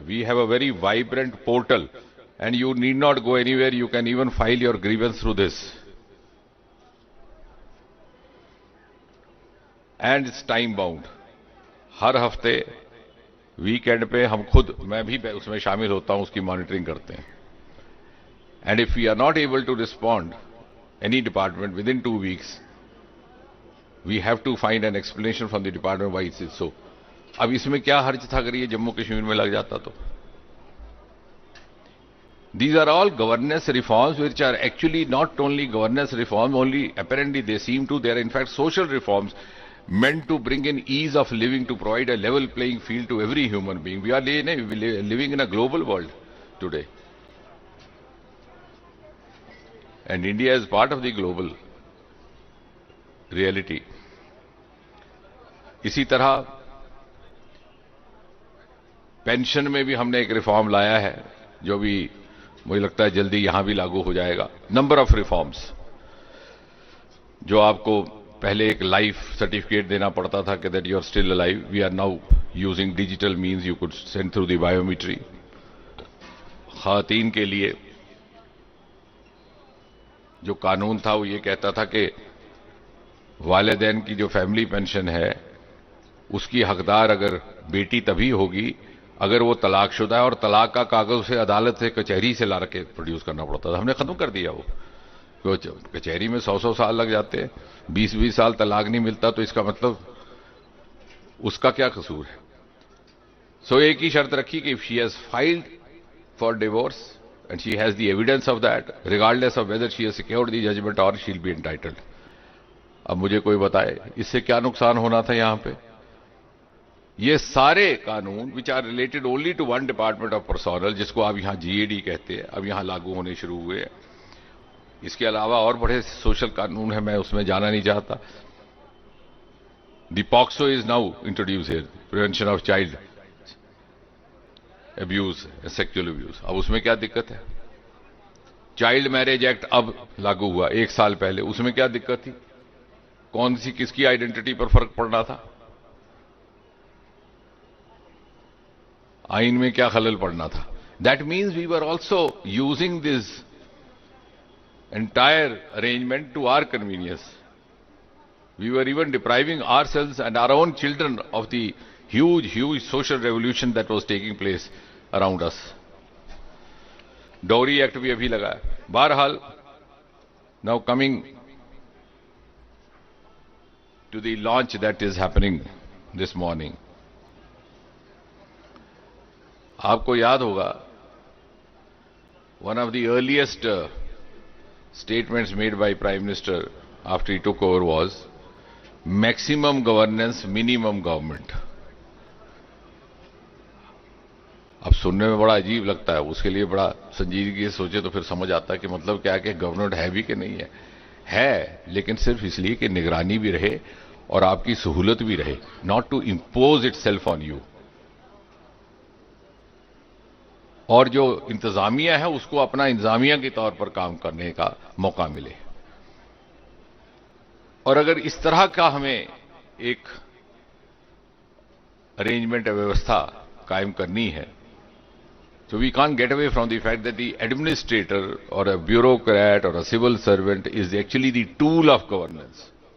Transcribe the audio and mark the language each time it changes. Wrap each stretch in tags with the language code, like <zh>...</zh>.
<en>We have a very vibrant portal and you need not go anywhere. You can even file your grievance through this. And it's time bound.</en> <hi>हर हफ्ते weekend पे हम खुद, मैं भी उसमें शामिल होता हूं, उसकी मॉनिटरिंग करते हैं.</hi> <en>And if we are not able to respond, any department within 2 weeks, we have to find an explanation from the department why it is so.</en> <hi>अब इसमें क्या हर्ज था अगर ये जम्मू कश्मीर में लग जाता तो?</hi> <en>These are all governance reforms which are actually not only governance reforms, only apparently they seem to, they are in fact social reforms meant to bring in ease of living, to provide a level playing field to every human being. We are living in a global world today. And India is part of the global reality.</en> <hi>इसी तरह pension में भी हमने एक reform लाया है जो भी मुझे लगता है जल्दी यहां भी लागू हो जाएगा.</hi> <en>number of reforms,</en> <hi>जो आपको पहले एक लाइफ सर्टिफिकेट देना पड़ता था कि</hi> <en>That you are still alive, we are now using digital means, you could send through the biometry.</en> <hi>खातीन के लिए जो कानून था वो ये कहता था कि वालिदैन की जो फैमिली पेंशन है उसकी हकदार अगर बेटी तभी होगी अगर वो तलाकशुदा है, और तलाक का कागज उसे अदालत से, कचहरी से ला के प्रोड्यूस करना पड़ता था. हमने खत्म कर दिया वो. कचहरी में 100 साल लग जाते हैं, 20 साल तलाक नहीं मिलता, तो इसका मतलब उसका क्या कसूर है? सो एक ही शर्त रखी कि</hi> <en>If she has filed for divorce and she has the evidence of that, regardless of whether she has secured the judgment or she'll be entitled.</en> <hi>अब मुझे कोई बताए इससे क्या नुकसान होना था यहां पे? ये सारे कानून</hi> <en>which are related only to one department of personnel,</en> <hi>जिसको आप यहां GAD कहते हैं, अब यहां लागू होने शुरू हुए हैं. इसके अलावा और बड़े सोशल कानून है, मैं उसमें जाना नहीं चाहता.</hi> <en>The POCSO is now introduced here, prevention of child abuse, sexual abuse.</en> <hi>अब उसमें क्या दिक्कत है? चाइल्ड मैरिज एक्ट अब लागू हुआ 1 साल पहले, उसमें क्या दिक्कत थी? कौन सी किसकी आइडेंटिटी पर फर्क पड़ना था? आइन में क्या खलल पड़ना था?</hi> <en>That means we were also using this entire arrangement to our convenience. We were even depriving ourselves and our own children of the huge social revolution that was taking place around us.</en> <hi>Dowry Act भी अभी लगा है.</hi> <en>बहरहाल, now coming to the launch that is happening this morning.</en> <hi>आपको याद होगा,</hi> <en>one of the earliest statements made by Prime Minister after he took over was maximum governance, minimum government.</en> <hi>अब सुनने में बड़ा अजीब लगता है, उसके लिए बड़ा संजीदगी से सोचे तो फिर समझ आता है कि मतलब क्या है कि गवर्नमेंट है भी कि नहीं है, लेकिन सिर्फ इसलिए कि निगरानी भी रहे और आपकी सहूलत भी रहे,</hi> <en>Not to impose itself on you.</en> <hi>और जो इंतजामिया है उसको अपना इंतजामिया के तौर पर काम करने का मौका मिले. और अगर इस तरह का हमें एक अरेंजमेंट व्यवस्था कायम करनी है,</hi> <en>so we can't get away from the fact that the administrator or a bureaucrat or a civil servant is actually the tool of governance.</en>